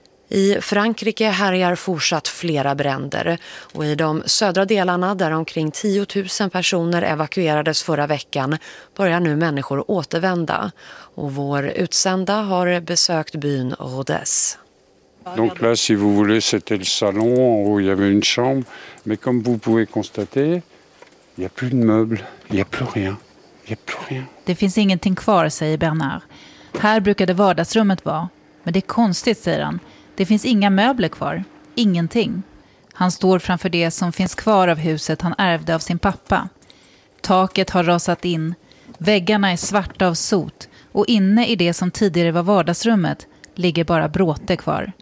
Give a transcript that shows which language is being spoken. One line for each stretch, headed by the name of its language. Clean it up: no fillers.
Swedish: I Frankrike härjar fortsatt flera bränder och i de södra delarna där omkring 10 000 personer evakuerades förra veckan börjar nu människor återvända. Och vår utsända har besökt byn Rodez.
French: Donc là si vous voulez c'était le salon en haut il y avait une chambre mais comme vous pouvez constater il y a plus de meubles, il y a plus rien. Il y a plus rien.
Swedish: Det finns ingenting kvar, säger Bernard. Här brukade vardagsrummet vara, men det är konstigt, säger han. Det finns inga möbler kvar, ingenting. Han står framför det som finns kvar av huset han ärvde av sin pappa. Taket har rasat in, väggarna är svarta av sot och inne i det som tidigare var vardagsrummet ligger bara bråte kvar.